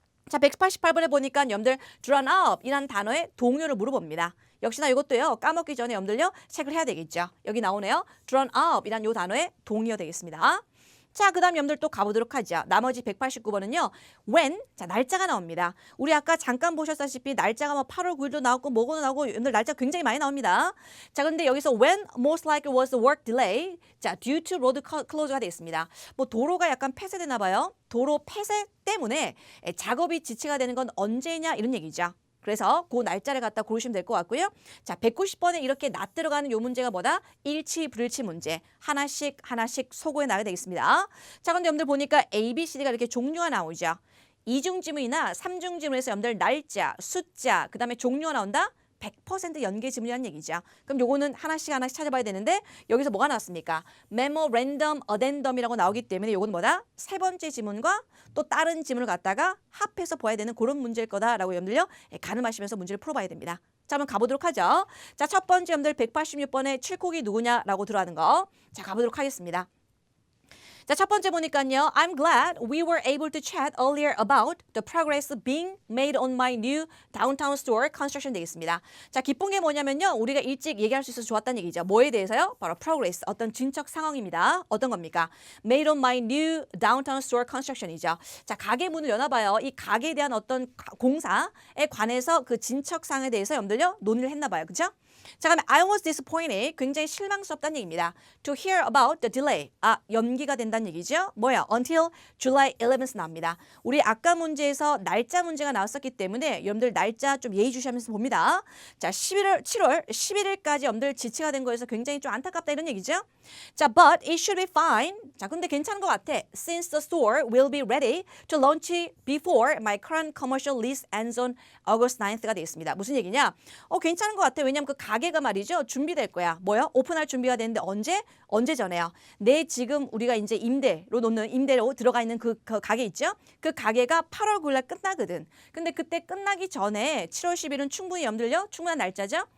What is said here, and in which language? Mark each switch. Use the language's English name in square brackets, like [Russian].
[Korean] 자, 188번에 보니까 여러분들 drawn up 이라는 단어의 동요를 물어봅니다. 역시나 이것도요. 까먹기 전에 여러분들요. 체크를 해야 되겠죠. 여기 나오네요. drawn up 이라는 요 단어의 동요 되겠습니다. 자, 그 다음 여러분들 또 가보도록 하죠. 나머지 189번은요. when, 자, 날짜가 나옵니다. 우리 아까 잠깐 보셨다시피 날짜가 뭐 8월 9일도 나오고 뭐고도 나오고 여러분들 날짜 굉장히 많이 나옵니다. 자, 그런데 여기서 [English] when most likely was the work delay, 자, due to road close가 [Korean] 되겠습니다. 뭐 도로가 약간 폐쇄되나 봐요. 도로 폐쇄 때문에 작업이 지체가 되는 건 언제냐 이런 얘기죠. 그래서 그 날짜를 갖다 고르시면 될 것 같고요. 자, 190번에 이렇게 낫 들어가는 요 문제가 뭐다? 일치, 불일치 문제. 하나씩 소고에 나가게 되겠습니다. 자, 근데 여러분들 보니까 A, B, C, D가 이렇게 종류가 나오죠. 이중 지문이나 삼중 지문에서 여러분들 날짜, 숫자, 그 다음에 종류가 나온다? 100% 연계 지문이라는 얘기죠. 그럼 요거는 하나씩 찾아봐야 되는데 여기서 뭐가 나왔습니까? 메모랜덤, 어덴덤이라고 나오기 때문에 요건 뭐다? 세 번째 지문과 또 다른 지문을 갖다가 합해서 봐야 되는 그런 문제일 거다라고 여러분들요. 가늠하시면서 문제를 풀어봐야 됩니다. 자, 한번 가보도록 하죠. 자, 첫 번째 여러분들 186번에 칠콕이 누구냐라고 들어가는 거. 자, 가보도록 하겠습니다. 자, 첫 번째 보니까요. [English] I'm glad we were able to chat earlier about the progress being made on my new downtown store construction [Korean] 되어 있습니다. 자, 기쁜 게 뭐냐면요. 우리가 일찍 얘기할 수 있어서 좋았다는 얘기죠. 뭐에 대해서요? 바로 progress, 어떤 진척 상황입니다. 어떤 겁니까? [English] Made on my new downtown store construction이죠. [Korean] 자, 가게 문을 여나봐요. 이 가게에 대한 어떤 공사에 관해서 그 진척 상황에 대해서 여러분들요 논의를 했나 봐요. 그죠? [English] 자, 그러면 I was disappointed. [Korean] 굉장히 실망스럽다는 얘기입니다. [English] To hear about the delay. [Korean] 연기가 된다는 얘기죠. 뭐야? [English] Until July 11th [Korean] 나옵니다. 우리 아까 문제에서 날짜 문제가 나왔었기 때문에 여러분들 날짜 좀 예의주시하면서 봅니다. 자, 7월 11일까지 여러분들 지체가 된 거에서 굉장히 좀 안타깝다 이런 얘기죠. 자, [English] but it should be fine. [Korean] 자, 근데 괜찮은 것 같아. [English] Since the store will be ready to launch before my current commercial lease ends on August 9th가 [Korean] 되어 있습니다. 무슨 얘기냐? 괜찮은 것 같아. 왜냐면 그 가게가 말이죠. 준비될 거야. 뭐요? 오픈할 준비가 되는데 언제 전에요? 내 지금 우리가 이제 임대로 들어가 있는 그 가게 있죠? 그 가게가 8월 9일 날 끝나거든. 근데 그때 끝나기 전에 7월 10일은 충분히 여러분들요. 충분한 날짜죠?